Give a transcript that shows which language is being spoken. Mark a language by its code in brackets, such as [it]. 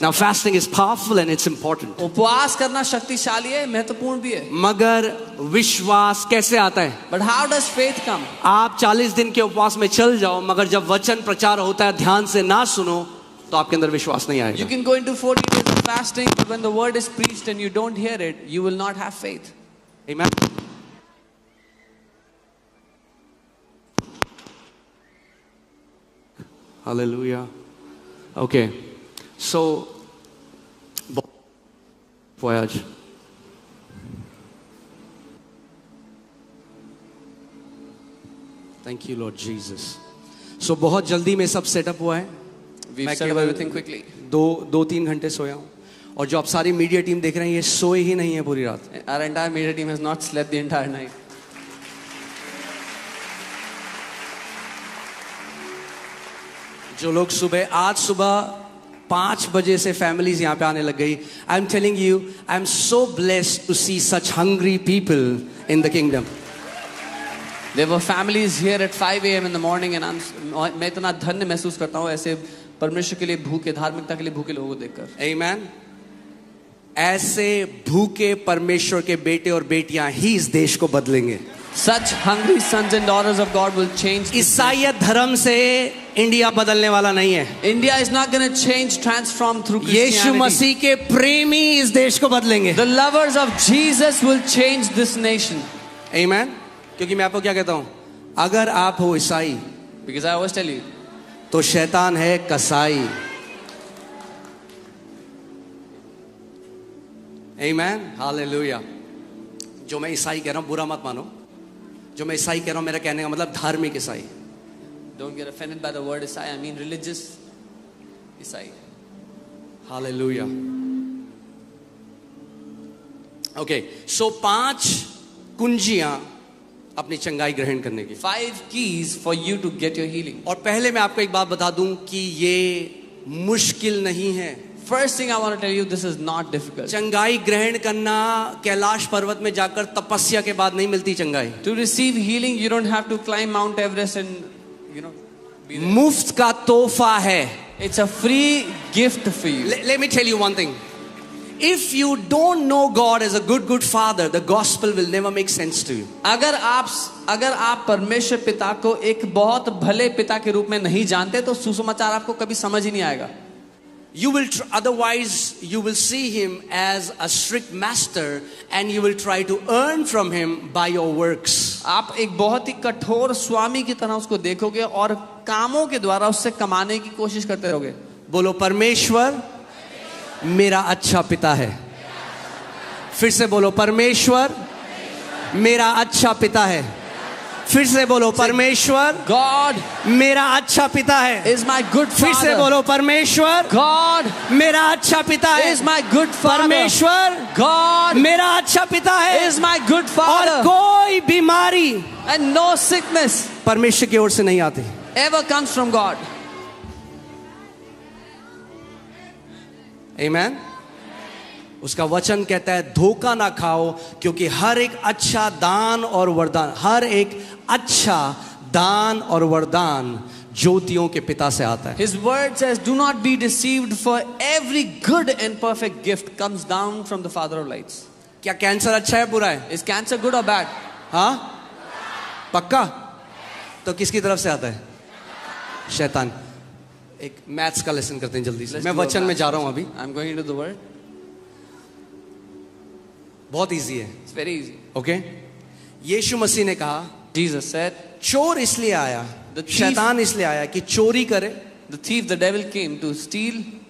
[en] Now fasting is powerful and it's important. [hi] उपवास करना शक्तिशाली है, महत्वपूर्ण भी है. मगर विश्वास कैसे आता है? [en] But how does faith come? [hi] आप 40 दिन के उपवास में चल जाओ, मगर जब वचन प्रचार होता है ध्यान से ना सुनो तो आपके अंदर विश्वास नहीं [en] You [hi] आएगा. [en] can go into 40 days of fasting, but when the word is preached and you don't hear it, you will not have faith. Amen. Hallelujah. Okay. So voyage. Thank you Lord Jesus. [hi] So बहुत जल्दी में सब setup हुआ है. [en] We've [hi] मैं [en] set up [hi] केवल [en] everything quickly. [hi] 2-3 घंटे सोया हूँ. और जो आप सारी मीडिया टीम देख रहे हैं ये सोए ही नहीं है पूरी रात. [en] Our entire media team has not slept the entire night. [hi] जो लोग आज सुबह 5 बजे से फैमिलीज यहाँ पे आने लग गई. [en] I am telling you, I am so blessed to see such hungry people in the kingdom. There were families here at 5 a.m. in the morning, and [hi] मैं इतना धन्य महसूस करता हूँ ऐसे परमेश्वर के लिए भूखे, धार्मिकता के लिए भूखे लोगों को देखकर. आमीन. ऐसे भूखे परमेश्वर के बेटे और बेटियां ही इस देश को बदलेंगे. [en] Such hungry sons and daughters of God will change. [hi] ईसाईयत धर्म से इंडिया बदलने वाला नहीं है. [en] India is not going to change, transform through Christianity. [hi] यीशु मसीह के प्रेमी इस देश को बदलेंगे. [en] The lovers of Jesus will change this nation. [hi] आमीन. क्योंकि मैं आपको क्या कहता हूं, अगर आप हो ईसाई, [en] Because I always tell you, [hi] तो शैतान है कसाई. आमीन. हालेलुया. जो मैं ईसाई कह रहा हूं बुरा मत मानो. जो मैं ईसाई कह रहा हूं मेरा कहने का मतलब धार्मिक ईसाई. [en] don't get offended by the word Isai. I mean religious Isai. [hi] Hallelujah. Okay, सो 5 कुंजियां अपनी चंगाई ग्रहण करने की. [en] 5 keys for you to get your healing. [hi] और पहले मैं आपको एक बात बता दूं कि ये मुश्किल नहीं है. [en] First thing I want to tell you, this is not difficult. [hi] चंगाई ग्रहण करना कैलाश पर्वत में जाकर तपस्या के बाद नहीं मिलती चंगाई. [en] To receive healing, you don't have to climb Mount Everest and, be there. [hi] मुफ्त का तोहफा है. [en] It's a free gift for you. Let me tell you one thing. If you don't know God as a good father, the gospel will never make sense to you. [hi] अगर आप परमेश्वर पिता को एक बहुत भले पिता के रूप में नहीं जानते तो सुसमाचार आपको कभी समझ ही नहीं आएगा. [en] You will otherwise you will see him as a strict master and you will try to earn from him by your works. [hi] आप एक बहुत ही कठोर स्वामी की तरह उसको देखोगे और कामों के द्वारा उससे कमाने की कोशिश करते रहोगे. बोलो, परमेश्वर मेरा अच्छा पिता है. फिर से बोलो, परमेश्वर मेरा अच्छा पिता है. फिर से बोलो, परमेश्वर [en] God [hi] मेरा अच्छा पिता है। [en] is my good [hi] फिर से [en] father. [hi] बोलो, परमेश्वर [en] God [hi] मेरा अच्छा पिता है। [en] is my good father. [hi] परमेश्वर [en] God [hi] मेरा अच्छा पिता है। [en] is my good [hi] और [en] father. [hi] कोई बीमारी [en] And no sickness [hi] परमेश्वर की ओर से नहीं आती। [en] ever comes from God. [hi] आमेन। उसका वचन कहता है धोखा ना खाओ, क्योंकि हर एक अच्छा दान और वरदान, हर एक अच्छा दान और वरदान ज्योतियों के पिता से आता है। [en] His word says, do not be deceived, for every good and perfect gift comes down from the Father of lights. [hi] क्या कैंसर अच्छा है बुरा है? [en] Is cancer good or bad? [hi] हाँ, पक्का? तो किसकी तरफ से आता है? शैतान। एक मैथ्स का लेसन करते हैं जल्दी से। [en] Let's [hi] मैं [en] do a [hi] वचन में [en] math [hi] जा रहा हूं [en] lesson. [hi] अभी। [en] I'm going into the word. [hi] बहुत इजी है। [en] It's very easy. [hi] ओके? यीशु मसीह ने कहा, [en] Jesus said, [hi] चोर इसलिए आया, [en] The thief- [hi] शैतान इसलिए आया कि चोरी करे, [en] the thief, the devil came to steal,